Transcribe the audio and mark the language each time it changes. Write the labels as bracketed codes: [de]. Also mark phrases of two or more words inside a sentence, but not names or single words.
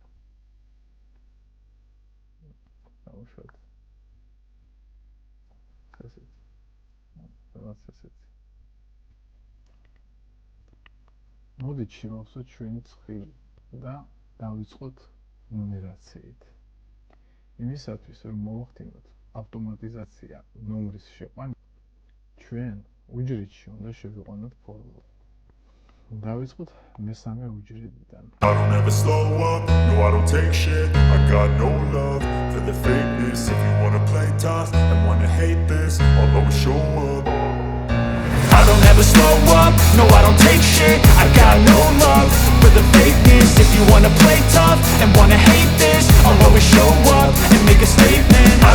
[ka] დავუშვათ ესეთი რაღაც ესეთი მოდით შევავსოთ ჩვენი წყვილი და დავიწყოთ ნუმერაციით იმისათვის რომ მოვახდინოთ ავტომატიზაცია ნომრის შეყვანა ჩვენ უჯრედში უნდა შევიყვანოთ ფორმულა დავიწყოთ მესამე უჯრედიდან [en] I don't ever slow up, no I don't take shit I got no love for the fakeness If you wanna play tough and wanna hate this I'll always show up I don't ever slow up, no I don't take shit I got no love for the fakeness If you wanna play tough and wanna hate this I'll always show up and make a statement I